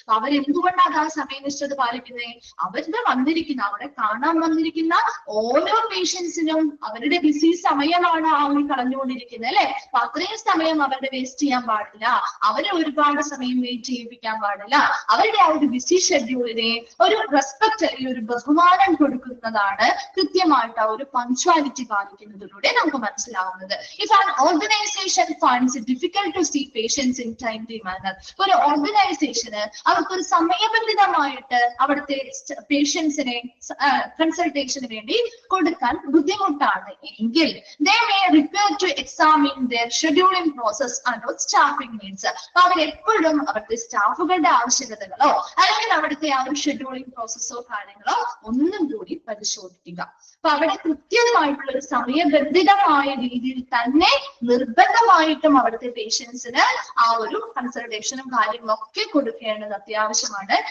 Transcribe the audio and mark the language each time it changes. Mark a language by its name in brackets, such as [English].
[Malayalam] അവരെന്തുകൊണ്ടാണ് ആ സമയനിഷ്ഠത പാലിക്കുന്നത്? അവരുടെ വന്നിരിക്കുന്ന അവിടെ കാണാൻ വന്നിരിക്കുന്ന ഓരോ പേഷ്യൻസിനും അവരുടെ ബിസി സമയമാണ് ആ ഒരു കളഞ്ഞുകൊണ്ടിരിക്കുന്നത് അല്ലെ. അപ്പൊ അത്രയും സമയം അവരുടെ വേസ്റ്റ് ചെയ്യാൻ പാടില്ല. അവരെ ഒരുപാട് സമയം വെയിറ്റ് ചെയ്യിപ്പിക്കാൻ പാടില്ല. അവരുടെ ആ ഒരു ബിസി ഷെഡ്യൂളിനെ ഒരു റെസ്പെക്ട് അല്ലെങ്കിൽ ഒരു ബഹുമാനം കൊടുക്കുന്നതാണ് കൃത്യമായിട്ട് ആ ഒരു പങ്ക്ച്വാലിറ്റി പാലിക്കുന്നതിലൂടെ നമുക്ക് മനസ്സിലാവുന്നത്. [English] if an organisation finds it difficult to see patients in timely manner, [Malayalam] ഒരു ഓർഗനൈസേഷന് അവർക്കൊരു സമയബന്ധിതമായിട്ട് അവിടുത്തെ പേഷ്യൻസിനെ കൺസൾട്ടേഷന് വേണ്ടി കൊടുക്കാൻ ബുദ്ധിമുട്ടാണ് എങ്കിൽ [English] they may require to examine their scheduling process and staffing needs. [Malayalam] അപ്പൊ അവരെപ്പോഴും അവരുടെ സ്റ്റാഫുകളുടെ ആവശ്യകതകളോ അല്ലെങ്കിൽ അവിടുത്തെ ആ ഒരു ഷെഡ്യൂളിംഗ് പ്രോസസ്സോ കാര്യങ്ങളോ ഒന്നും കൂടി പരിശോധിക്കുക. അപ്പൊ അവിടെ കൃത്യമായിട്ടുള്ള ഒരു സമയബന്ധിതമായ രീതിയിൽ തന്നെ നിർബന്ധമായിട്ടും അവിടുത്തെ പേഷ്യൻസിന് ആ ഒരു കൺസൾട്ടേഷനും കാര്യങ്ങളൊക്കെ കൊടുക്കേണ്ടത് അത്യാവശ്യമാണ്.